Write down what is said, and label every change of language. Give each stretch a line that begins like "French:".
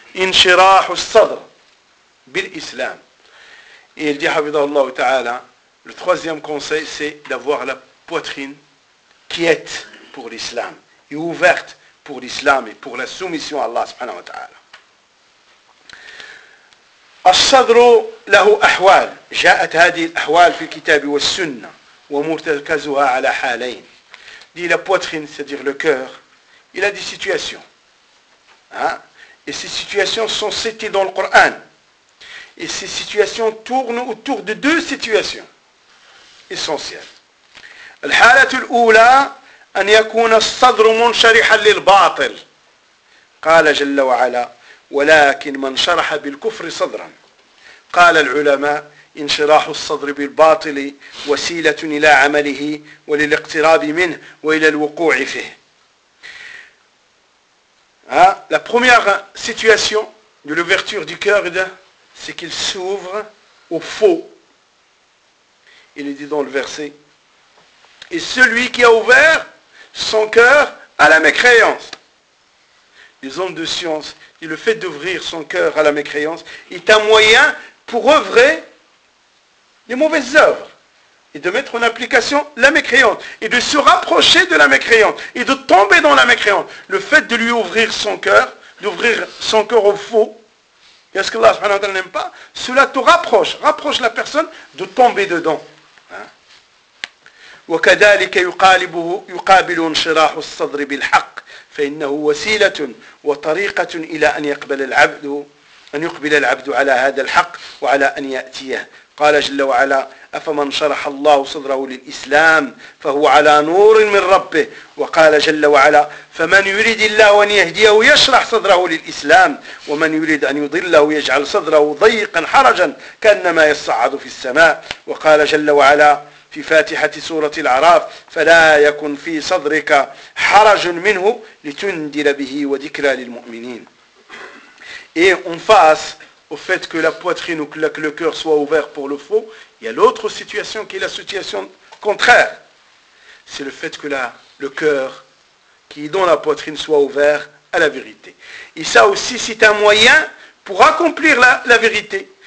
Arabic: انشراح الصدر بالإسلام.
French: Et il dit,
Arabic: حفظه الله تعالى,
French: le troisième conseil, c'est d'avoir la poitrine quiète pour l'islam et ouverte pour l'islam et pour la soumission à Allah subhanahu wa ta'ala.
Arabic: الصدر له أحوال جاءت هذه الأحوال في الكتاب والسنة ومرتكزها على حالين.
French: Dit la poitrine, c'est-à-dire le cœur, il a des situations. Et ces situations sont citées dans le Coran. Et ces situations tournent autour de deux situations essentielles.
Arabic: الحالة الأولى أن يكون الصدر منشرحا للباطل. قال جل وعلا ولكن من شرح بالكفر صدرا. قال العلماء انشراح الصدر بالباطل وسيلة إلى عمله وللاقتراب منه وإلى الوقوع فيه.
French: La première situation de l'ouverture du cœur, c'est qu'il s'ouvre au faux. Il est dit dans le verset. Et celui qui a ouvert son cœur à la mécréance. Les hommes de science, et le fait d'ouvrir son cœur à la mécréance est un moyen pour œuvrer les mauvaises œuvres et de mettre en application la mécréance et de se rapprocher de la mécréance et de tomber dans la mécréance. Le fait de lui ouvrir son cœur, d'ouvrir son cœur au faux, est-ce que Allah subhanahu wa ta'ala n'aime pas, cela te rapproche, rapproche la personne de tomber dedans.
Arabic: وكذلك يقابله يقابل انشراح الصدر بالحق فإنه وسيلة وطريقة إلى أن يقبل العبد أن يقبل العبد على هذا الحق وعلى أن يأتيه. قال جل وعلا أفمن شرح الله صدره للإسلام فهو على نور من ربه. وقال جل وعلا فمن يريد الله أن يهديه يشرح صدره للإسلام ومن يريد أن يضله يجعل صدره ضيقا حرجا كأنما يصعد في السماء. وقال جل وعلا في فاتحة سورة الأعراف فلا يكن في صدرك حرج منه لتنذر به وذكرى للمؤمنين.
French: Et en face au fait que la poitrine ou que le cœur soit ouvert pour le faux, il y a l'autre situation qui est la situation contraire. C'est le fait que le cœur qui est dans la poitrine soit ouvert à la vérité. Et ça aussi, c'est un moyen pour accomplir la vérité.